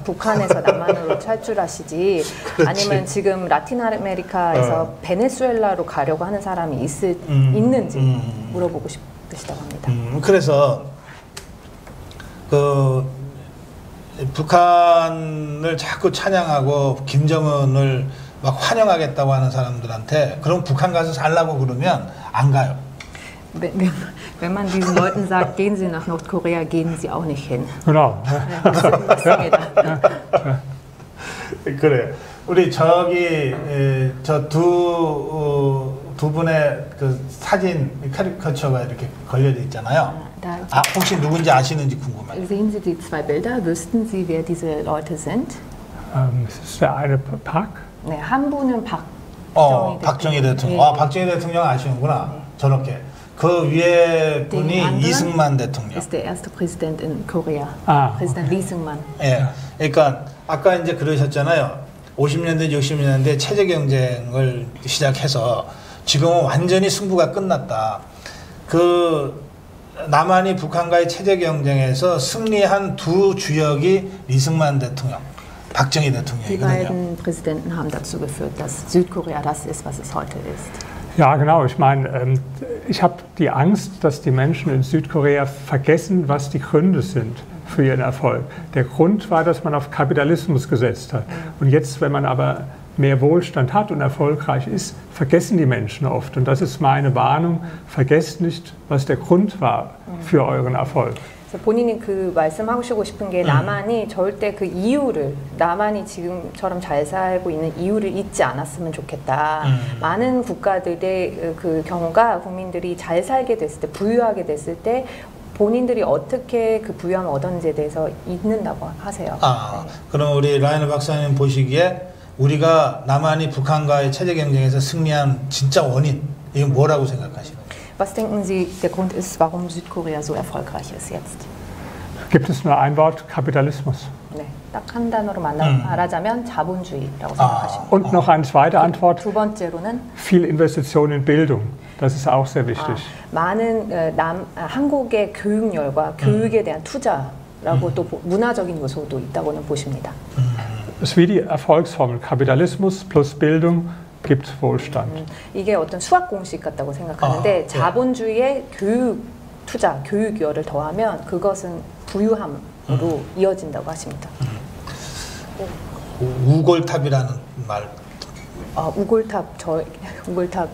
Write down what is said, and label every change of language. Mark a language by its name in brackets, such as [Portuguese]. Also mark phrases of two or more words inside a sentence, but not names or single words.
[Korean] 북한에서 남한으로 탈출하시지 아니면 지금 라틴 아메리카에서 베네수엘라로 가려고 하는 사람이 있는지 물어보고 싶으시다고 합니다. 그래서 북한을 자꾸 찬양하고 김정은을 막 환영하겠다고 하는 사람들한테 그럼 북한 가서 살라고 그러면 안 가요. [German] Wenn man diesen Leuten sagt, gehen Sie nach Nordkorea, gehen Sie auch nicht hin. Genau. [Korean] 그래. 우리 저 두 분의 그 사진 캐리커처가 이렇게 걸려져 있잖아요. 혹시 누군지 아시는지 궁금해요. [German] Sehen Sie die zwei Bilder? Wüssten Sie, wer diese Leute sind? Ist der eine Park? [Korean] 네, 한 분은 박정희 대통령. 박정희 대통령 아시는구나. 저렇게. 그 위에 분이 이승만 대통령. [German] Ist der erste Präsident in Korea. Präsident Lee Seung-man. [Korean] 예. 그러니까 아까 이제 그러셨잖아요. 50년대, 60년대 체제 경쟁을 시작해서 지금은 완전히 승부가 끝났다. 남한이 북한과의 체제 경쟁에서 승리한 두 주역이 리승만 대통령, 박정희 [German] Die [Korean] 대통령이거든요. [German] beiden Präsidenten haben dazu geführt, dass Südkorea das ist, was es heute ist. Ja, genau. Ich meine, ich habe die Angst, dass die Menschen in Südkorea vergessen, was die Gründe sind für ihren Erfolg. Der Grund war, dass man auf Kapitalismus gesetzt hat. Und jetzt, wenn man aber mehr Wohlstand hat und erfolgreich ist, vergessen die Menschen oft. Und das ist meine Warnung. Vergesst nicht, was der Grund war für euren Erfolg. [Korean] 그래서 본인이 그 말씀하시고 싶은 게 남한이 절대 그 이유를 남한이 지금처럼 잘 살고 있는 이유를 잊지 않았으면 좋겠다. 많은 국가들의 그 경우가 국민들이 잘 살게 됐을 때 부유하게 됐을 때 본인들이 어떻게 그 부유함을 얻었는지에 대해서 잊는다고 하세요. 그럼 우리 라이너 박사님 보시기에 우리가 남한이 북한과의 체제 경쟁에서 승리한 진짜 원인 이건 뭐라고 생각하시나요? [German] Was denken Sie, der Grund ist, warum Südkorea so erfolgreich ist jetzt? Gibt es nur ein Wort, Kapitalismus. [Korean] 네, 딱 한 단어로 말하자면 자본주의라고 생각하십니다. [German] Und noch eine zweite Antwort, [Korean] 두 번째로는 [German] viel Investition in Bildung. Das ist auch sehr wichtig. [Korean] 많은 한국의 교육열과 교육에 대한 투자라고 또 문화적인 요소도 있다고는 보십니다. [German] Es ist wie die Erfolgsformel, Kapitalismus plus Bildung gibt Wohlstand. [Korean] 이게 어떤 수학 공식 같다고 생각하는데 자본주의의 교육 투자, 교육열을 더하면 그것은 부유함으로 이어진다고 하십니다. 우골탑이라는 말 우골탑 우골탑